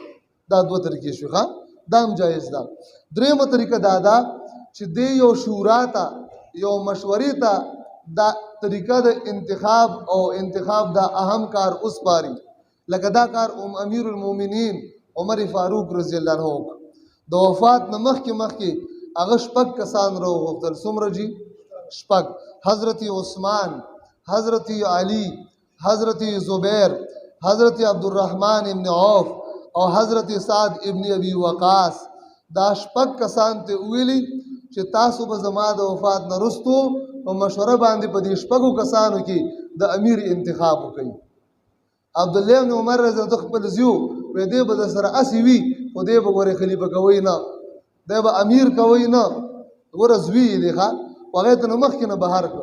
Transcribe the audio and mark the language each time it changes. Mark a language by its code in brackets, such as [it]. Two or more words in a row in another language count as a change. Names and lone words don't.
[ps] دا دوه طریقې شوې، ښه دا هم جایز ده. درېیمه طریقه دا ده چې دې یو شورا ته یو مشورې ته دا طریقه د انتخاب او انتخاب دا اهم کار وسپاري، لکه دا کار امیر المؤمنین عمر فاروق [ar] رضی الله عنه [ps] د وفات نه مخکې هغه شپږ کسان راوغوښتل. څومره جي؟ شپږ. حضرت عثمان، حضرت علی، حضرت زبیر، حضرت عبدالرحمن ابن عوف او حضرت سعد ابن ابي وقاص. دا شپږ کسان ته ویلي چې تاسو به زما د وفات نه وروستو په مشوره باندې په دې شپږو کسانو کې د امیر انتخاب وکړئ. عبدالله بن عمر [ar] رضی الله عنه [ps] خپل زیو وی دی به د سره اسې وي، خو دی به ګورې خلیفه کوئ نه، دی به امیر کوئ نه، ګوره زوی یې دی ښه، خو هغې ته نه مخکې نه بهر کړ.